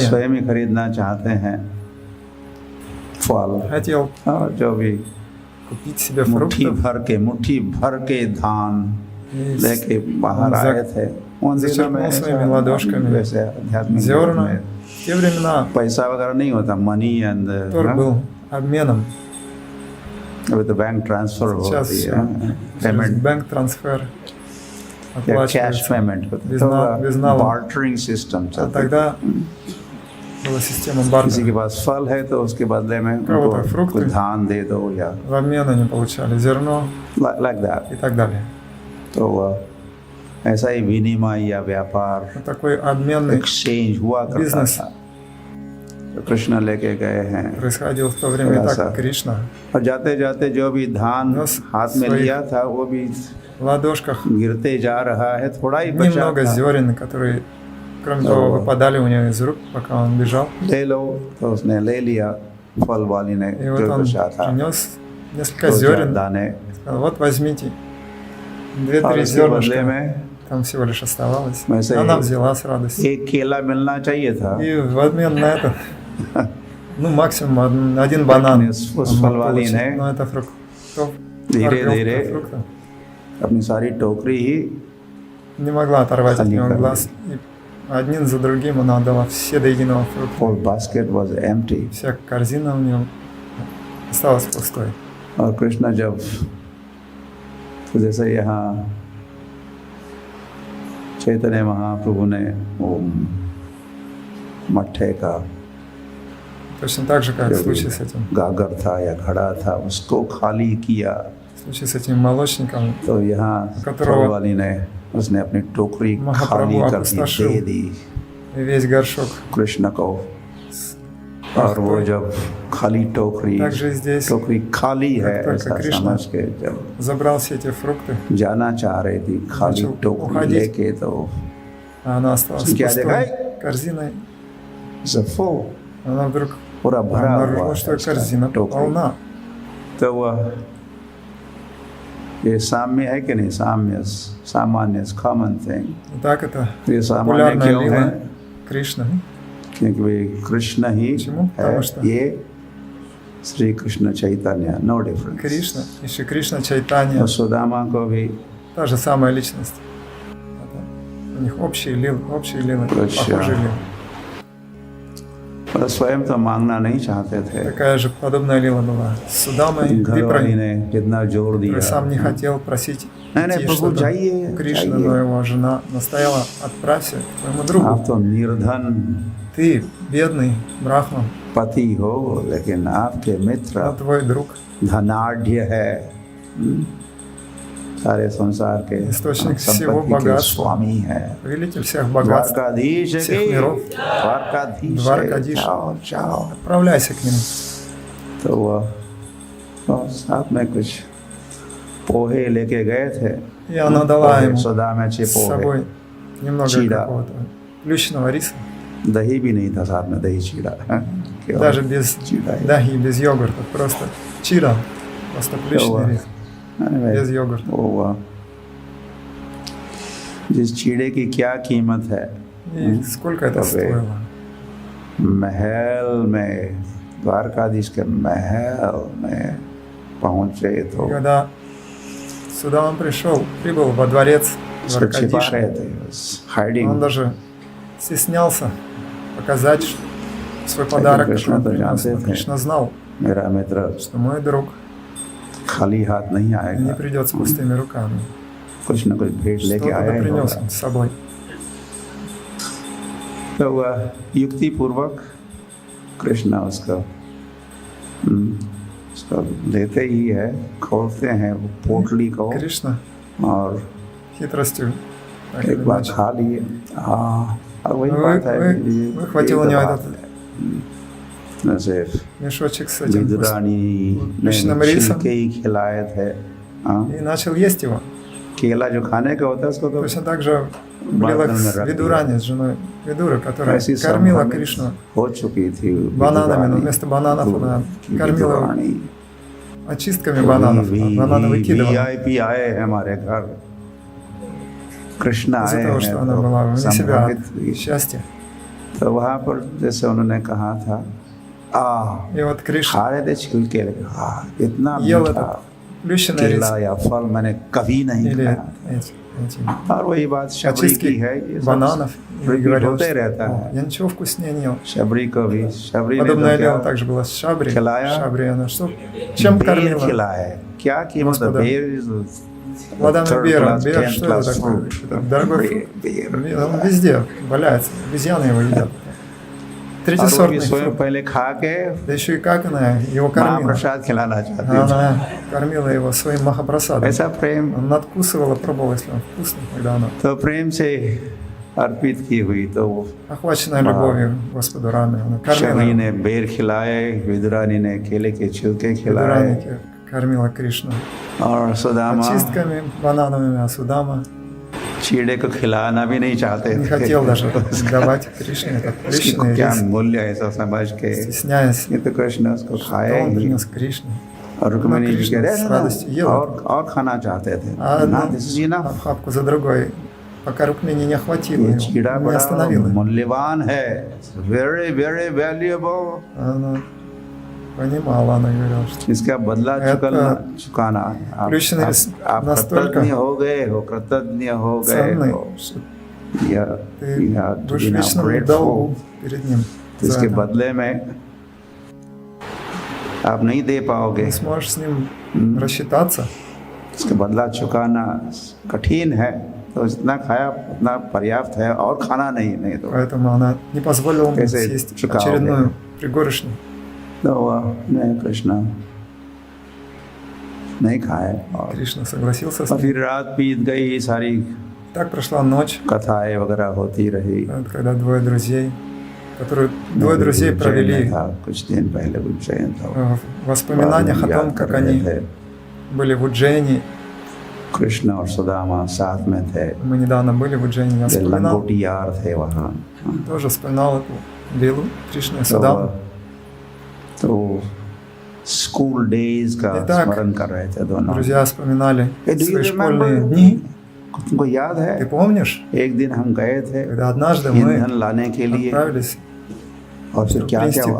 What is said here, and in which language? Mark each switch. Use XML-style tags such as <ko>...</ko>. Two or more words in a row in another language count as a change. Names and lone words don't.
<hi>स्वयं ही खरीदना चाहते हैं फल</hi> <ru>хотел</ru> <hi>और जो भी</hi> <ru>купить себе</ru> <hi>मुट्ठी</hi> <ru>фруктов</ru> <hi>भर के धान</hi> <ru>и</ru> <hi>लेके बाहर</hi> <ru>он</ru> <hi>आए थे। उन दिनों में</hi> <ru>зачерпнул своими ладошками</ru> <hi>वैसे आध्यात्मिक जगत</hi> <ru>зерна.</ru> <hi>में</hi> <ru>В те времена</ru> <hi>पैसा वगैरह नहीं होता,</hi> <en>money and</en> <ru>торг был обменом.</ru> <hi>अभी तो बैंक ट्रांसफर</hi> <ru>Сейчас</ru> <hi>होती</hi> <ru>всё</ru> <hi>है,</hi> <ru>через</ru> <hi>पेमेंट</hi> <ru>бэнк-трансфер</ru> <hi>या कैश</hi> <ru>оплачивается.</ru> <hi>पेमेंट</hi> <ru>без налога.</ru> <en>bartering system</en> <ru>А</ru> <hi>चलता है।</hi> <ru>тогда была система</ru> <hi>किसी</hi> <ru>бартера.</ru> <hi>के पास फल है तो उसके बदले में</hi> <ru>कого-то</ru> <hi>उनको</hi> <ru>фрукты.</ru> <hi>कुछ धान दे दो या</hi> <ru>В обмен они получали зерно</ru> <en>like that.</en> <ru>и так далее.</ru> <hi>तो ऐसा ही विनिमय या व्यापार,</hi> <ru>Вот такой обменный</ru> <hi>एक्सचेंज हुआ करता</hi> <ru>бизнес</ru> <hi>था। तो कृष्ण लेके गए हैं</hi> <ru>происходил в то время</ru> <hi>थोड़ा सा।</hi> <ru>так. Кришна</ru> <hi>और जाते जाते जो भी धान बस हाथ में</hi> <ru>своих</ru> <hi>लिया था वो भी</hi> <ru>в ладошках</ru> <hi>गिरते जा रहा है, थोड़ा ही बचा</hi> <ru>немного</ru> <hi>था।</hi> <ru>зерен, которые, кроме Да. того, выпадали у него из рук, пока он бежал.</ru> <hi>ले लो, तो उसने ले लिया, फल वाली ने</hi> <ru>И вот</ru> <hi>जो</hi> <ru>он</ru> <hi>बचा था</hi> <ru>принес несколько</ru> <hi>दो चार</hi> <ru>зерен.</ru> <hi>दाने,</hi> <ru>Сказал, вот возьмите</ru> <hi>और 2-3 उसके बदले</hi> <ru>зернышка.</ru> <hi>में</hi> <ru>Там всего лишь оставалось.</ru> <hi>वैसे</hi> <ru>Она</ru> <hi>ही</hi> <ru>взяла с радостью.</ru> <hi>एक केला मिलना चाहिए था,</hi> <ru>И в обмен на это, ну, максимум один банан</ru> <hi>उस</hi> <ru>он</ru> <hi>फल</hi> <ru>мог</ru> <hi>वाली</hi> <ru>получить.</ru> <hi>ने</hi> <ru>Но это фруктов.</ru> <hi>धीरे-धीरे</hi> <ru>фруктов.</ru> <hi>अपनी सारी टोकरी ही</hi> <ru>Не могла оторвать от Они него как глаз. И один за другим она отдала все до единого фрукта.</ru> <en>whole basket was empty।</en> <ru>Вся корзина у нее осталась пустой.</ru> <hi>और कृष्ण जब, तो जैसे यहाँ चैतन्य महाप्रभु ने वो मट्ठे का</hi> <ru>Точно так же, как в</ru> <hi>जो भी</hi> <ru>случае с этим.</ru> <hi>गागर था या घड़ा था उसको खाली किया,</hi> <ru>В случае с этим молочником</ru> <hi>तो यहाँ</hi> <ru>которого</ru> <hi>फल वाली ने उसने अपनी टोकरी महाप्रभु खाली कर दी,</hi> <ru>опустошил</ru> <hi>दे दी</hi> <ru>и весь горшок</ru> <hi>कृष्ण को। और वो जब खाली टोकरी</hi> <ru>Также здесь,</ru> <hi>टोकरी खाली है</hi> <ru>как только</ru> <hi>ऐसा</hi> <ru>Кришна</ru> <hi>समझ के जब</hi> <ru>забрал все эти фрукты,</ru> <hi>जाना चाह रही थी खाली</hi> <ru>начал</ru> <hi>टोकरी</hi> <ru>уходить,</ru> <hi>लेके तो</hi> <ru>а она осталась с</ru> <hi>क्या देखा</hi> <ru>пустой корзиной. जफो Она вдруг</ru> <hi>पूरा भरा हुआ</hi> <ru>обнаружила,</ru> <hi>है</hi> <ru>что</ru> <hi>उसका</hi> <ru>корзина</ru> <hi>टोकरी।</hi> <ru>полна.</ru> <hi>तो वह ये साम्य है कि नहीं साम्य सामान्य</hi> <en>common thing</en> <ru>И так это</ru> <hi>ये सामान्य</hi> <ru>популярная</ru> <hi>क्यों है</hi> <ru>лила Кришны.</ru> <hi>क्योंकि वे कृष्ण ही</hi> <ru>Почему?</ru> <hi>है</hi> <ru>Потому что</ru> <hi>ये श्री कृष्ण चैतन्य</hi> <en>no difference</en> <ru>Кришна, еще Кришна Чайтанья,</ru> <hi>और सुदामा को भी</hi> <ru>та же самая личность. Это у них общие лилы,</ru> <hi>अच्छा।</hi> <ru>похожие лилы.</ru> <hi>और स्वयं तो मांगना नहीं चाहते थे</hi> <ru>Такая же подобная лила была с Судамой,</ru> <hi>घर वाली</hi> <ru>Випрой,</ru> <hi>ने कितना जोर</hi> <ru>который</ru> <hi>दिया</hi> <ru>сам не хотел просить</ru> <hi>नहीं नहीं</hi> <ru>идти</ru> <hi>प्रभु</hi> <ru>что-то</ru> <hi>जाइए</hi> <ru>у Кришны, но</ru> <hi>जाइए</hi> <ru>его жена настояла: отправься к твоему другу.</ru> <hi>आप तो निर्धन</hi> <ru>Ты бедный брахман,</ru> <hi>पति हो लेकिन आपके</hi> <ru>но</ru> <hi>मित्र</hi> <ru>твой друг</ru> <hi>धनाढ़ है सारे संसार के</hi> <ru>источник всего</ru> <hi>संपत्ति के</hi> <ru>богатства,</ru> <hi>स्वामी है</hi> <ru>повелитель всех богатств.</ru> <hi>द्वारकाधीश है</hi> <ru>всех</ru> <hi>कि</hi> <ru>миров.</ru> <hi>द्वारकाधीश है द्वारकाधीश। जाओ जाओ</hi> <ru>Отправляйся к нему.</ru> <hi>तो वह साथ में कुछ पोहे लेके गए थे</hi> <ru>И она дала ему</ru> <hi>सौदा में छे</hi> <ru>с</ru> <hi>पोहे</hi> <ru>собой немного Чида. какого-то плющенного риса,</ru> <hi>दही भी नहीं था साथ में दही चीड़ा केवल</hi> <ru>даже без</ru> <hi>चीड़ा ही।</hi> <ru>дахи, без йогурта, просто чира, просто плющенный рис, Anyway, без йогурта.</ru> <hi>वो जिस चीड़े की क्या कीमत है</hi> <ru>И сколько это Добре. стоило?</ru> <hi>महल में द्वारकाधीश के महल में पहुंचे</hi> <ru>И</ru> <hi>तो</hi> <ru>когда сюда он прибыл во дворец</ru> <hi>उसको छिपा</hi> <ru>Дваркадиша,</ru> <hi>रहे थे</hi> <ru>он</ru> <hi>हाइडिंग</hi> <ru>даже стеснялся показать свой подарок, Кришна который он то принес.</ru> <hi>जानते</hi> <ru>Но</ru> <hi>थे।</hi> <ru>Кришна знал,</ru> <hi>मेरा मित्र</hi> <ru>что мой друг</ru> <hi>खाली हाथ नहीं</hi> <ru>не</ru> <hi>आएगा</hi> <ru>придет с пустыми руками.</ru> <hi>कुछ न कुछ भेंट लेके</hi> <ru>Что-то</ru> <hi>आया</hi> <ru>да</ru> <hi>ही</hi> <ru>принес</ru> <hi>होगा</hi> <ru>он с собой.</ru> <hi>तो वह युक्ति पूर्वक कृष्णा उसको लेते ही है खोलते हैं वो पोटली को</hi> <ru>Кришна</ru> <hi>और</hi> <ru>хитростью так или</ru> <hi>एक बार</hi> <ru>иначе</ru> <hi>खा लिए हाँ और वही बात है</hi> <ru>выхватил у него этот</ru> <hi>जैसे</hi> <ru>мешочек с этим</ru> <hi>विदुरानी ने</hi> <ru>कृष्ण рисом</ru> <hi>छिलके ही खिलाए थे हाँ</hi> <ru>и начал есть его.</ru> <hi>केला जो खाने का होता है उसको तो</hi> <ru>Точно так же была</ru> <hi>बाथरूम में रख</hi> <ru>Видурани с женой Видура, которая</ru> <hi>ऐसी</hi> <ru>кормила</ru> <hi>संभावना</hi> <ru>Кришну</ru> <hi>हो चुकी थी</hi> <ru>бананами, но</ru> <hi>विदुरानी</hi> <ru>вместо бананов она</ru> <hi>की</hi> <ru>кормила его</ru> <hi>विदुरानी</hi> <ru>очистками бананов, а бананы выкидывала.</ru> <hi>वीआईपी आए हैं हमारे घर कृष्ण</hi> <ru>Из-за</ru> <hi>आए</hi> <ru>того, что она</ru> <hi>हैं</hi> <ru>была</ru> <hi>तो</hi> <ru>вне себя</ru> <hi>संभावित</hi> <ru>от</ru> <hi>हुई।</hi> <ru>счастья.</ru> <hi>तो वहाँ पर जैसे उन्होंने कहा था</hi> <ru>И вот Кришна</ru> <hi>खा रहे थे छिलके लेके इतना</hi> <ru>ел</ru> <hi>मीठा</hi> <ru>этот плющенный рис</ru> <hi>केला या फल मैंने कभी नहीं</hi> <ru>или</ru> <hi>खाया</hi> <ru>эти</ru> <hi>और वही बात शबरी की है ये सब</hi> <ru>бананов и repeat говорил,</ru> <hi>होते</hi> <ru>что</ru> <hi>रहता</hi> <ru>«О,</ru> <hi>है</hi> <ru>я ничего вкуснее не ел».</ru> <hi>शबरी को भी शबरी ने</hi> <ru>Подобное</ru> <hi>तो</hi> <ru>дело</ru> <hi>क्या</hi> <ru>также было с Шабри.</ru> <hi>खिलाया?</hi> <ru>Шабри она что? Чем</ru> <hi>बेर</hi> <ru>кормила?</ru> <hi>खिलाए क्या कीमत है</hi> <ru>Господа.</ru> <hi>बेर</hi> <ru>Плодами бера. Бер что это такое? Это дорогой фрукт. Он везде валяется. Обезьяны его едят.</ru> <hi>और वो भी</hi> <ru>Третьесортный</ru> <hi>स्वयं</hi> <ru>фрукт.</ru> <hi>पहले खा के</hi> <ru>Да еще и как она его кормила.</ru> <hi>महाप्रसाद खिलाना चाहती थी</hi> <ru>Она кормила его своим махапрасадом.</ru> <hi>ऐसा प्रेम</hi> <ru>Он надкусывала, пробовала, если он вкусный, когда она</ru> <hi>तो प्रेम से अर्पित की हुई तो वो</hi> <ru>охваченная любовью к Господу Раме. Она</ru> <hi>शबरी</hi> <ru>кормила</ru> <hi>ने बेर खिलाए विदुरानी ने केले के छिलके खिलाए</hi> <ru>Видураники, кормила Кришну</ru> <hi>और सुदामा</hi> <ru>очистками банановыми, а Судама</ru> <hi>चीड़े को खिलाना भी नहीं चाहते</hi> <ru>не</ru> <hi>थे</hi> <ru>хотел даже давать Кришне этот</ru> <hi>उसकी</hi> <ru>плющенный</ru> <hi>क्या</hi> <ru>рис,</ru> <hi>मूल्य है ऐसा समझ के</hi> <ru>стесняясь,</ru> <hi>ये तो कृष्ण उसको</hi> <ru>что</ru> <hi>खाए</hi> <ru>он</ru> <hi>ही</hi> <ru>принес Кришне.</ru> <hi>और रुक्मिणी जी</hi> <ru>Кришна</ru> <hi>कह रहे</hi> <ru>с</ru> <hi>हैं</hi> <ru>радостью ел</ru> <hi>और खाना चाहते थे</hi> <ru>А</ru> <hi>ना</hi> <ru>одну</ru> <en>this is enough</en> <ru>охапку за другой, пока Рукмини не охватила</ru> <hi>ये</hi> <ru>его,</ru> <hi>चीड़ा</hi> <ru>не</ru> <hi>बड़ा</hi> <ru>остановила.</ru> <hi>मूल्यवान है</hi> <en>very very valuable</en> <ru>Она понимала, она говорила, что</ru> <hi>इसका बदला चुकाना आप</hi> <ru>плющенный рис настолько</ru> <hi>कृतज्ञ हो गए हो कृतज्ञ हो गए</hi> <ru>ценный,</ru> <hi>हो</hi> <ru>что</ru> <hi>या</hi> <ru>ты будешь в вечном долгу перед ним. за</ru> <hi>इसके</hi> <ru>это.</ru> <hi>बदले में आप नहीं दे पाओगे</hi> <ru>Не сможешь с ним рассчитаться.</ru> <hi>इसका बदला चुकाना कठिन है तो जितना खाया उतना पर्याप्त है और खाना नहीं तो</hi> <ru>Поэтому она не позволила ему</ru> <hi>कैसे</hi> <ru>съесть</ru> <hi>чुकाओगे?</hi> <ru>очередную пригоршню.</ru> <hi>तो वह नहीं कृष्ण नहीं खाए और</hi> <ru>Кришна согласился с</ru> <hi>और</hi> <ru>ним.</ru> <hi>फिर रात बीत गई सारी</hi> <ru>Так прошла ночь,</ru> <hi>कथाएं वगैरह होती रही</hi> <ru>вот когда двое друзей которую двое друзей</ru> <hi>उज्जैन में</hi> <ru>провели</ru> <hi>था कुछ दिन पहले उज्जैन था</hi> <ru>в воспоминаниях о том, как они были в Уджैне.</ru> <hi>कृष्ण और सुदामा साथ में थे</hi> <ru>Мы недавно были в Уджैне, я</ru> <hi>वे</hi> <ru>вспоминал,</ru> <hi>लंगोटी यार थे वहाँ</hi> <ru>тоже вспоминал эту Лилу, Кришну и Судаму.</ru> <hi>तो</hi> <en>school days</en> <hi>का</hi> <ru>Итак,</ru> <hi>स्मरण कर रहे थे दोनों</hi> <ru>Друзья вспоминали</ru> <en>Hey, do you</en> <ru>свои</ru> <en>remember?</en> <ru>школьные дни.</ru> <hi>तुमको याद</hi> <ru>Ты</ru> <hi>है</hi> <ru>помнишь,</ru> <hi>एक दिन हम गए थे</hi> <ru>когда однажды мы</ru> <hi>ईंधन लाने के लिए</hi> <ru>отправились,</ru> <hi>और फिर क्या क्या</hi> <ru>принести</ru>